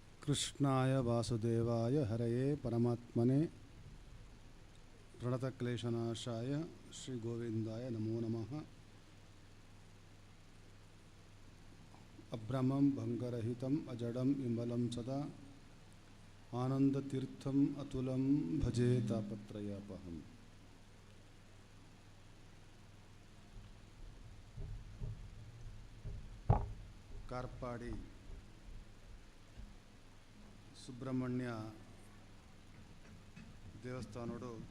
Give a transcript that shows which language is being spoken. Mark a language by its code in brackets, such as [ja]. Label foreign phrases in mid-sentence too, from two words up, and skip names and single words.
[sa] ಕೃಷ್ಣಾಯ ವಾಸುದೇವಾಯ ಹರಯೇ ಪರಮಾತ್ಮನೆ ಪ್ರಣತಕ್ಲೇಶನಾಶಾಯ ಶ್ರೀ ಗೋವಿಂದಾಯ ನಮೋ ನಮಃ. ಅಭ್ರಮಂ ಭಂಗರಹಿತಂ ಅಜಡಂ ವಿಮಲಂ ಸದಾ ಆನಂದತೀರ್ಥಂ ಅತುಲಂ ಭಜೆ ತಾಪತ್ರಯಾಪಹಂ. [tcy] ಕಾರ್ಪಾಡಿ ಸುಬ್ರಹ್ಮಣ್ಯ ದೇವಸ್ಥಾನೋಡು